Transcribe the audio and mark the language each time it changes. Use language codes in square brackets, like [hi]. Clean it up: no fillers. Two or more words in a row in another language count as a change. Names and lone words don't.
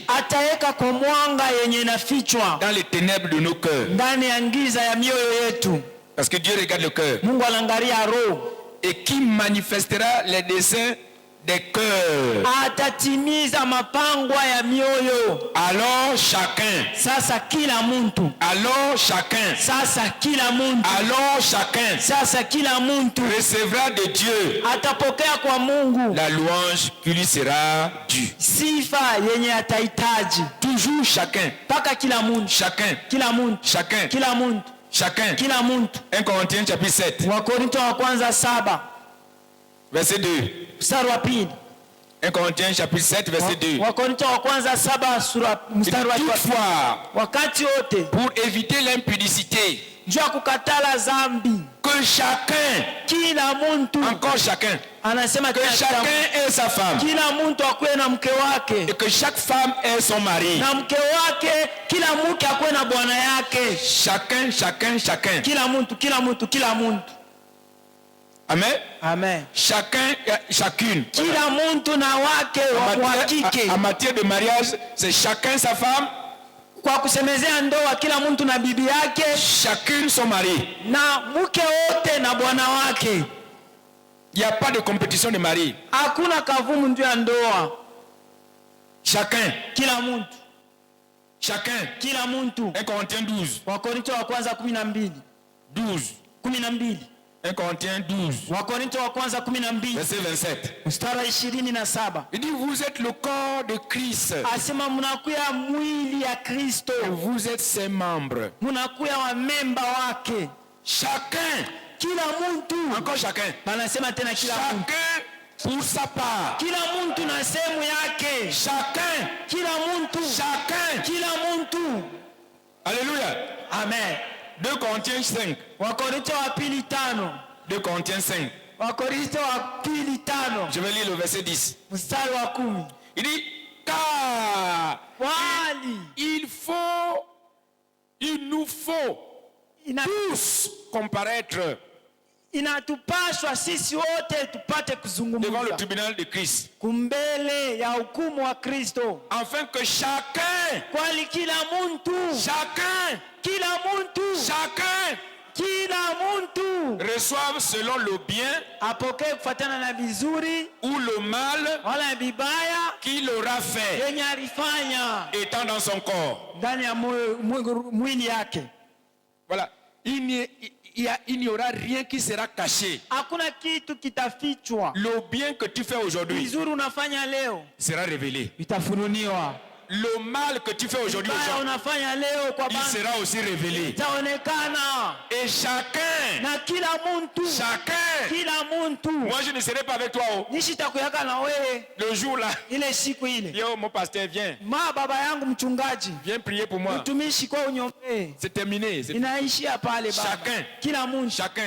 [sw] ataweka kwa mwanga yenye inafichwa [fr] dans les ténèbres de nos cœurs. [sw] Ndani ya giza ya mioyo yetu. [fr] Parce que Dieu regarde le cœur. [sw] Mungu anaangalia roho. [fr] Et qui manifestera les desseins des cœurs. [sw] Atatimiza mapangwa ya mioyo. [fr] Alors chacun. [sw] Sasa kila mtu. [fr] Alors chacun. [sw] Sasa kila mtu. [fr] Alors chacun. [sw] Sasa kila mtu [fr] recevra de Dieu. [sw] Atapokea kwa Mungu [fr] la louange qui lui sera due. [sw] Sifa yenye atahitaji. [fr] Toujours chacun. [sw] Paka kila mtu. [fr] Chacun. [sw] Kila mtu. [fr] Chacun. [sw] Kila mtu. [fr] Chacun. [sw] Kila mtu. [fr] 1 Corinthiens chapitre 7. [sw] Wakorintho wa kwanza 7. [fr] Verset 2. [sw] Mstari wa pili. [fr] 1 Corinthiens chapitre 7 verset 2. [sw] Wakorintho wa kwanza 7 sura mstari wa 2. [fr] Toutefois, [sw] wakati wote, [fr] pour éviter l'impudicité, [sw] juu ya kukatala dhambi, [fr] que chacun, [sw] kila mtu, [fr] encore chacun, [sw] anasema [fr] que chacun ait sa femme, [sw] kila mtu akuwe na mke wake, [fr] et que chaque femme ait son mari, [sw] na mke wake, kila mke akuwe na bwana yake. [fr] Chacun, chacun, chacun. [sw] Kila mtu, kila mtu, kila mtu. Amen. Amen. [fr] Chacun, chacune. [sw] Kila mtu na wake wa kike. [fr] En matière de mariage, c'est chacun sa femme. [sw] Kwa kusemezea ndoa, kila mtu na bibi yake. [fr] Chacune son mari. [sw] Na mke wote na bwana wake. [fr] Il n'y a pas de compétition de mari. [sw] Hakuna kavumu ndio ya ndoa. [fr] Chacun. [sw] Kila mtu. [fr] Chacun. [sw] Kila mtu. [fr] 1 Corinthiens 12. [sw] Wakorintho wa kwanza 12. 12. 12. [fr] 1 Corinthiens 12. [sw] Wakorintho wa kwanza 12. [fr] Verset 27. [sw] Mstari 27. [fr] Il dit vous êtes le corps de Christ. [sw] Asema mnakuya mwili ya Kristo. [fr] Vous êtes ses membres. [sw] Mnakuya wa memba wake. [fr] Chacun. [sw] Kila mtu. [fr] Encore chacun. [sw] Banasema tena kila mtu. [fr] Chacun pour sa part. [sw] Kila mtu na sehemu yake. [fr] Chacun. [sw] Kila mtu. [fr] Chacun. [sw] Kila mtu. Alléluia. Amen. [fr] 2 Corinthiens 5. [sw] Wakorintho wa pili 5. [fr] 2 Corinthiens 5. [sw] Wakorintho wa pili 5. [fr] Je vais lire le verset 10. [sw] Mstari wa 10. [fr] Il dit car il nous faut tous comparaître [sw] inatupashwa sisi wote tupate kuzungumza [fr] devant le tribunal de Christ, [sw] kumbele ya hukumu wa Kristo, [fr] afin que chacun, [sw] kwani kila mtu, [fr] chacun, [sw] kila mtu, [fr] chacun, [sw] kila mtu [fr] reçoive selon le bien, [sw] apokee kufuatana na vizuri [fr] ou le mal, [sw] wala bibaya [fr] qu'il aura fait, [sw] yenye alifanya [fr] étant dans son corps. [sw] ndani ya mwili yake. [fr] Voilà. Il n'y aura rien qui sera caché. [sw] Hakuna kitu kitafichwa. [fr] Le bien que tu fais aujourd'hui [sw] vizuri unafanya leo [fr] sera révélé. [sw] Itafunuliwa. [fr] Le mal que tu fais aujourd'hui [sw] unafanya leo kwa [fr] il sera aussi révélé. [sw] Itaonekana. [fr] Et chacun, [sw] na kila mtu, [fr] chacun, [sw] kila mtu. [fr] Moi je ne serai pas avec toi. [sw] Nishitakuyaka na wewe [fr] le jour là. [sw] Ile siku ile. [fr] Yo, mon pasteur, viens. [sw] Baba yangu mchungaji. [fr] Viens prier pour moi. [sw] Mtumishi kwa uniombee. [fr] C'est terminé. [sw] Inaishia pale baba. [fr] Chacun. [sw] Kila mtu. [fr] Chacun.